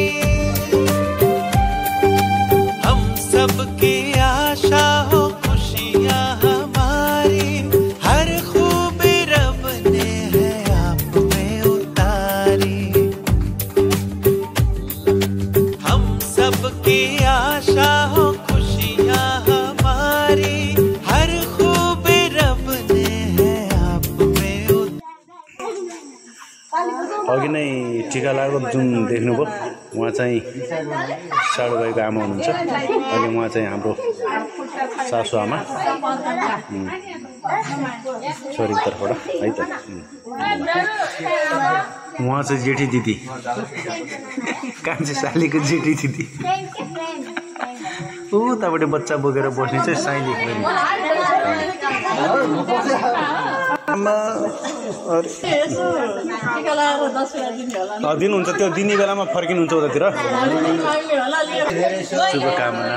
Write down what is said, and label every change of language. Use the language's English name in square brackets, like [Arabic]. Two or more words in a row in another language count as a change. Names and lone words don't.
[Hindi] हम सब की आशा हो खुशियाँ हमारी हर खूबी रब ने है आप में उतारी हम सब की आशा हो खुशियाँ हमारी हर खूबी रब ने है आप में [Nepali] अघि नै टिका लागेको जुन देख्नुभयो उहाँ चाहिँ साडु भाइको आमा हुनुहुन्छ अनि उहाँ चाहिँ हाम्रो सासु आमा छोरीको तर्फबाट है त उहाँ चाहिँ जेठी दिदी कान्छो सालीको जेठी दिदी उताबाट बच्चा बोकेर बस्ने चाहिँ साइली दिनुहुन्छ त्यो दिने बेलामा फर्किनुहुन्छ उतातिर शुभकामना